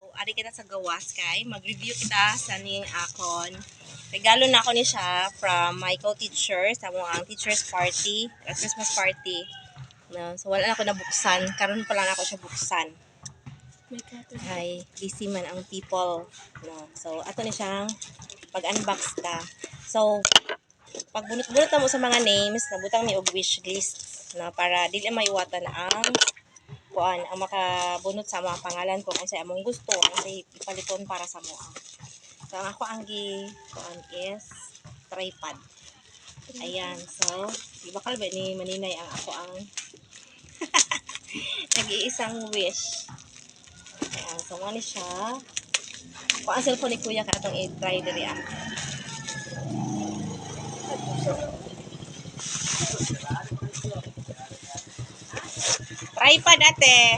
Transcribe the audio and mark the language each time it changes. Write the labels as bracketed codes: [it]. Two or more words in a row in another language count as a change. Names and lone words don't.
[ceb] ari kita sa gawas kay mag-review kita sa ning akon. Regalo na ako ni siya [en] from my co-teacher [ceb] sa mga [en] teachers party, Christmas party. [ceb] No, so wala na ako nabuksan. Karon pa lang ako siya buksan. Ay, busy man ang people. No, so ato ni siyang pag-unbox ta. So pag bunot-bunot na mo sa mga names, nabutang mi og wish list na para dili maiwatan ang kuan ang makabunot sa mga pangalan kung ano sa among gusto ang sa ipaliton para sa mo. So ang ako ang kuan is tripod. Ayan, so ibakal ba ni maninay ang ako ang nag-iisang wish. Ayan, so mo ni siya. Kung ang cellphone ni kuya katong i-try diri ah. Tripod ate.